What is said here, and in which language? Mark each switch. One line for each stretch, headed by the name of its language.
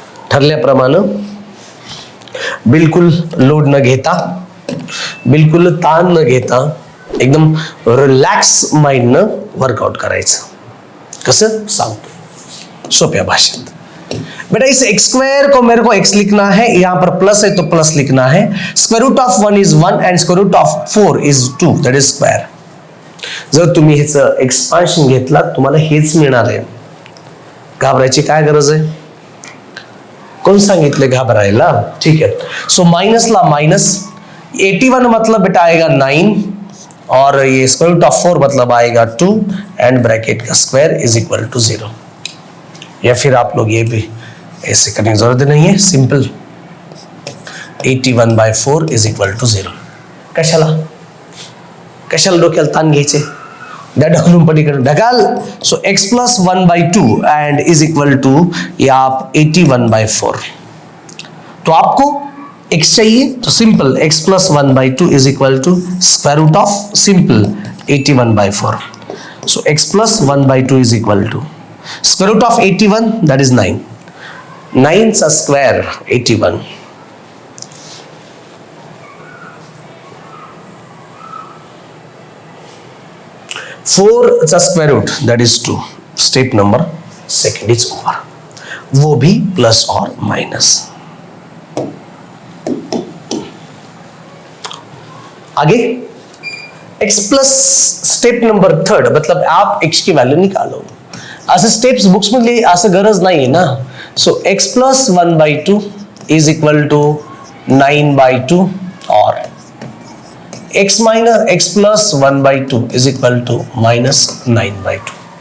Marathi: ठरल्याप्रमाणे बिलकुल लोड न घेता, बिलकुल ताण न घेता, एकदम रिलॅक्स माइंड न वर्कआउट करायचं. कसं सांगतो सोप्या भाषेत.
Hindi: बेटा इस एक्स स्क्वायर को मेरे को x लिखना है, यहां पर प्लस है तो प्लस लिखना है.
English: Square root of 1 is 1 and square root of 4 is 2, that is square.
Marathi: जर तुम्ही ह्याचं एक्सपान्शन घेतला तुम्हाला हेच मिळणार आहे. घाबरायची काय गरज आहे? कोण सांगितले घाबरायला? ठीक है.
Hindi: सो माइनस ला माइनस, 81 मतलब बेटा आएगा 9 और ये स्क्वायर रूट ऑफ 4 मतलब आएगा 2 एंड ब्रैकेट का स्क्वायर इज इक्वल टू 0. या फिर आप लोग ये भी ऐसे करने की जरूरत नहीं है, सिंपल 81/4 इज इक्वल टू 0.
Marathi: कशाला डोक्याला ताण घ्यायचे? त्या ढकलून पलीकडे ढकाल.
Hindi: सो x plus 1/2 and is equal to या आप 81/4. तो आपको x चाहिए तो simple x plus 1/2 is equal to square root of simple 81/4. So x plus 1/2 is equal to square root of 81 that is 9.
Marathi: 9 चा स्क्वायर 81.
English: Four चा square root that is 2. Step number second is over.
Hindi: वो भी plus और minus. आगे x plus step number third, मतलब आप x की value निकालो.
Marathi: असं स्टेप्स बुक्स मध्ये असं गरज नाही ना.
Hindi: सो x plus 1/2 is equal to 9/2 और x minus x plus 1/2 is equal to minus 9/2.